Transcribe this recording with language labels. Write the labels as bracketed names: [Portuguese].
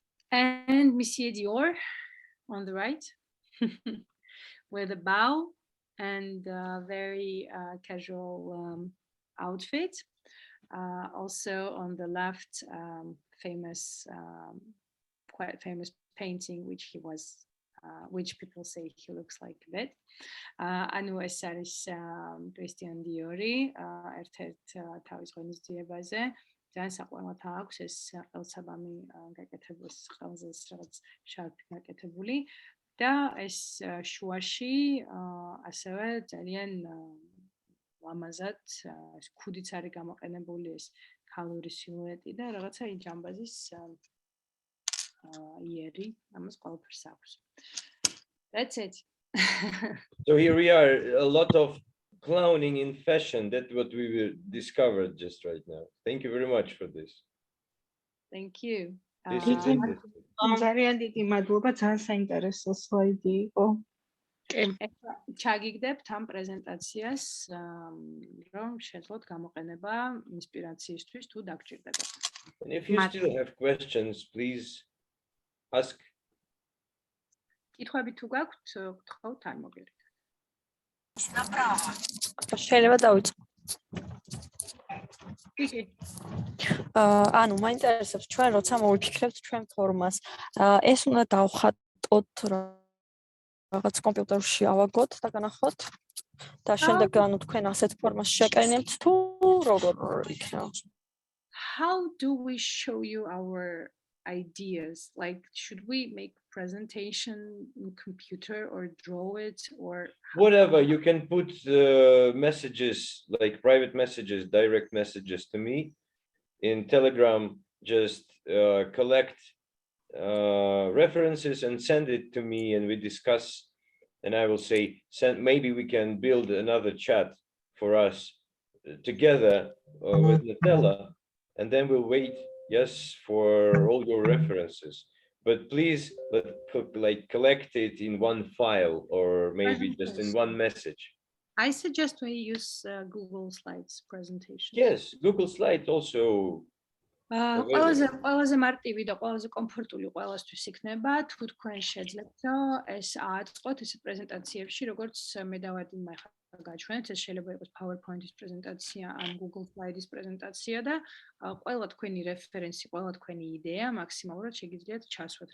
[English] And Monsieur Dior on the right with a bow and very casual outfit. Also on the left, famous, quite famous painting which he was which people say he looks like that. [Georgian] ანუ ეს არის კრისტიან დიორი ერთ-ერთ თავის ღონისძიებაზე. ძალიან საყვარლად აქვს ეს ყელსაბამი გაკეთებული, ყელზე რაღაც შარფი გაკეთებული და ეს შუაში ასევე ძალიან ლამაზად ეს ქუდიც არის გამოყენებული ეს ქალური სილუეტი და რაღაცა ის ჯამბაზის იერი ამას ყველაფერს აქვს. [English] That's it. So here we are, a lot of clowning in fashion. That's what we will discovered just right now. Thank you very much for this. Thank you. This is interesting. [Georgian] ძალიან დიდი მადლობა, ძალიან საინტერესო სლაიდი იყო. ჩაგიგდებთ ამ პრეზენტაციას, რომ შეძლოთ გამოყენება ინსპირაციისთვის თუ დაგჭირდებათ. [English] And if you still have questions, please ask. [Georgian] კითხვები თუ გაქვთ, გთხოვთ ან მოგერით. შეიძლება დავიწყო. კი. ანუ მაინტერესებს ჩვენ როცა მოვიფიქრებთ ჩვენ ფორმას, ეს უნდა დავხატოთ რაღაც კომპიუტერში ავაგოთ და განახოთ და შემდეგ ანუ თქვენ ასეთ ფორმას შეკენებთ თუ როგორ იქნება? [English] How do we show you our ideas? Like, should we make presentation in computer or draw it or whatever? You can put messages, like private messages, direct messages to me in Telegram. Just collect references and send it to me, and we discuss. And I will say, maybe we can build another chat for us together with Nutella, and then we'll wait. Yes, for all your references, but please like collect it in one file or maybe just in one message. I suggest we use Google Slides presentation. Yes, Google Slides also. [Georgian] ყველაზე მარტივი და ყველაზე კომფორტული ყველასთვის იქნება თუ თქვენ შეძლებთ ეს აწყოთ ეს პრეზენტაციებში, როგორც მე დავადი ახლა გაჩვენეთ, ეს შეიძლება იყოს PowerPoint-ის პრეზენტაცია ან Google Slides-ის პრეზენტაცია და ყველა თქვენი რეფერენსი, ყველა თქვენი იდეა მაქსიმალურად შეგიძლიათ ჩასვათ.